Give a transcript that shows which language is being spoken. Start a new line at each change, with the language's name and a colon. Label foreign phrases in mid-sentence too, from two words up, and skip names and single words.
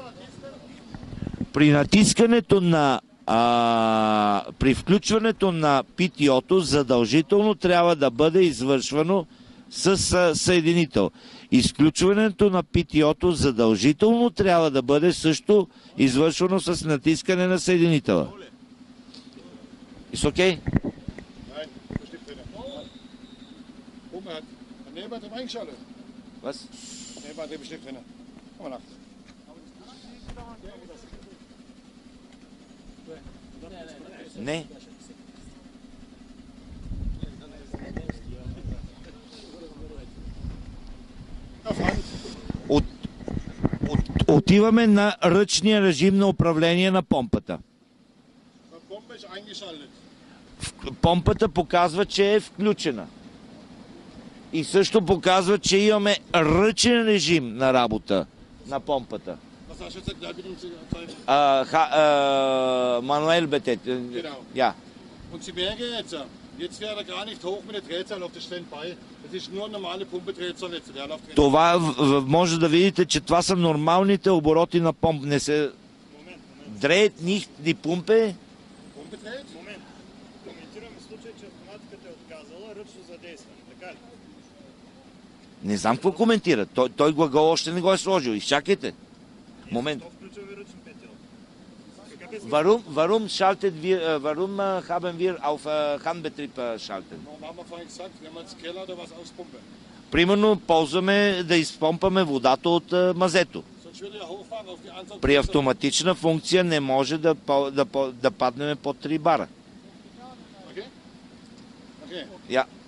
Bulgarian: При натискането на при включването на ПТО-то задължително трябва да бъде извършвано с съединител. Изключването на ПТО-то задължително трябва да бъде също извършвано с натискане на съединителя.
English: Is okay?
German: Nein, bestimmt nicht. Pumpe hat ein Nebenantrieb eingeschaltet. Was? Nebenantrieb bestimmt drin. Komm mal nach.
Bulgarian: Не. Отиваме на ръчния режим на управление на помпата. Помпата показва, че е включена. И също показва, че имаме ръчен режим на работа на помпата.
German: Manuell bitte. Ja. Und Sie merken jetzt wäre er gar nicht hoch mit der Drehzahl auf der Standby. Das ist nur normale Pumpe-Drehzahl jetzt.
Bulgarian: Това може да видите, че това са нормалните обороти на помп. Не се дреят ни пумпе. Момент. Коментираме случай, че автоматиката е отказала ръчно задействане. Така ли? Не знам какво коментира. Той глагол още не го е сложил. Изчакайте. Момент.
German: Warum haben wir auf Handbetrieb schalten?
Bulgarian: Примерно ползваме да изпомпаме водата от мазето. При автоматична функция не може да паднем под 3 бара.
German: Ja.